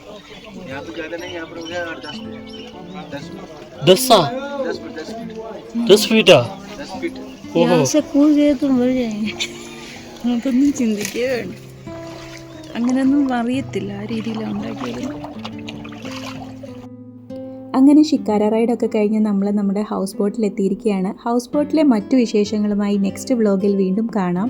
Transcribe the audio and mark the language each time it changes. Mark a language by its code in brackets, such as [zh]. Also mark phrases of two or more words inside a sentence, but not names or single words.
[hi] यहाँ पे ज्यादा नहीं, यहाँ पर हो गया 10 फीट. 10 फीट. यहाँ से कूद गए तो मर जाएंगे. [ml] നമുക്കൊന്നും ചിന്തിക്കേ വേണ്ട, അങ്ങനെയൊന്നും അറിയത്തില്ല ആ രീതിയിലാണ് ഉണ്ടാക്കിയത്. അങ്ങനെ ഷിക്കാര റൈഡൊക്കെ കഴിഞ്ഞ് നമ്മൾ നമ്മുടെ [en] house boatil [ml] എത്തിയിരിക്കുകയാണ്. [en] house boatile [ml] മറ്റു വിശേഷങ്ങളുമായി [en] next vlogil [ml] വീണ്ടും കാണാം.